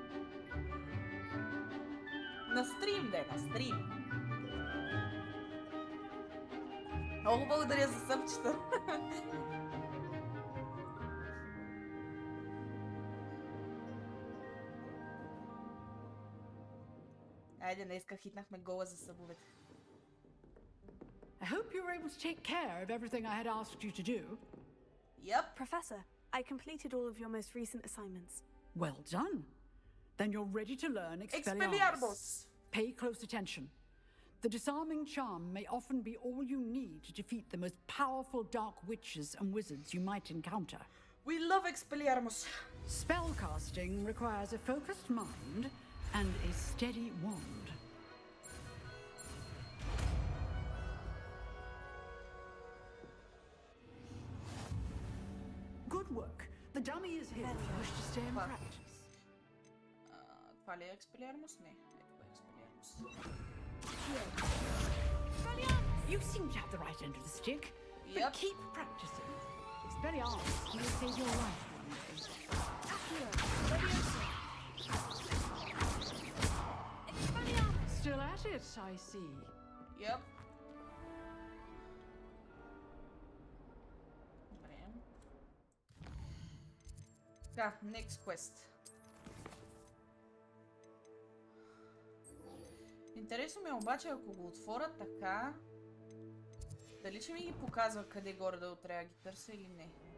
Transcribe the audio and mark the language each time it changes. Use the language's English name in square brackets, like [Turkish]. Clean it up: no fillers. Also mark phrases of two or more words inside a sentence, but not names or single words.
[Bulgarian] На стрим, да е, на стрим. Много благодаря за съпчета. Айде, днеска хитнахме гола за събовете. [English] I hope you were able to take care of everything I had asked you to do. Yep. Professor, I completed all of your most recent assignments. Well done. Then you're ready to learn Expelliarmus. Expelliarmus. Pay close attention. The disarming charm may often be all you need to defeat the most powerful dark witches and wizards you might encounter. We love Expelliarmus. Spellcasting requires a focused mind and a steady wand. Good work. The dummy is here if you wish to stay in practice. [Bulgarian] Това ли е Expelliarmus? Не. Това е Expelliarmus. [English] You seem to have the right end of the stick, but keep practicing. Expelliarmus may save your life one day. Still at it, I see. Yep. [Bulgarian] Добре. Така, [English] next quest. [Bulgarian] Интересно ми е обаче, ако го отворя така, дали ще ми ги показва къде горе да трябва да ги търся или не.